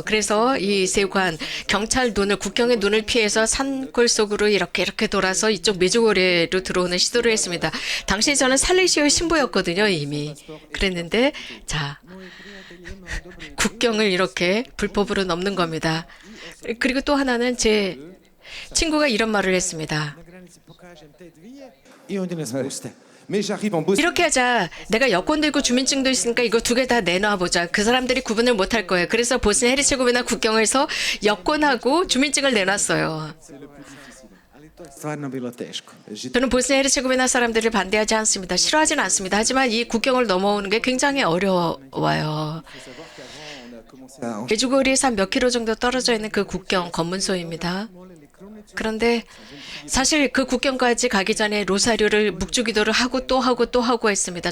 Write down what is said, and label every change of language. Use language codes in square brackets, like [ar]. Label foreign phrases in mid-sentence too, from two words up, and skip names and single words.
[ko] 그래서 이 세관 경찰 눈을 국경의 눈을 피해서 산골 속으로 이렇게 돌아서 이쪽 메주고리로 들어오는 시도를 했습니다. 당시 저는 살레시오 신부였거든요, 이미. 그랬는데 자, 국경을 이렇게 불법으로 넘는 겁니다. 그리고 또 하나는 제 친구가 이런 말을 했습니다. [hr] na granici pokažem te dvije i oni nas puste. [fr] Mais j'arrive en Bosnie. [ko] 이렇게 하자. 내가 여권도 있고 주민증도 있으니까 이거 두 개 다 내놔보자. 그 사람들이 구분을 못할 거예요. 그래서 보스니아 헤르체고비나 국경에서 여권하고 주민증을 내놨어요. [hr] Ali to je stvarno bilo teško. [ko] 저는 보스니아 헤르체고비나 사람들을 반대하지 않습니다. 싫어하지는 않습니다. 하지만 이 국경을 넘어오는 게 굉장히 어려워요. 메주고리에서 한 몇 킬로 정도 떨어져 있는 그 국경 검문소입니다. 그런데 사실 그 국경까지 가기 전에 로사리오를 묵주기도를 하고 또 하고 했습니다.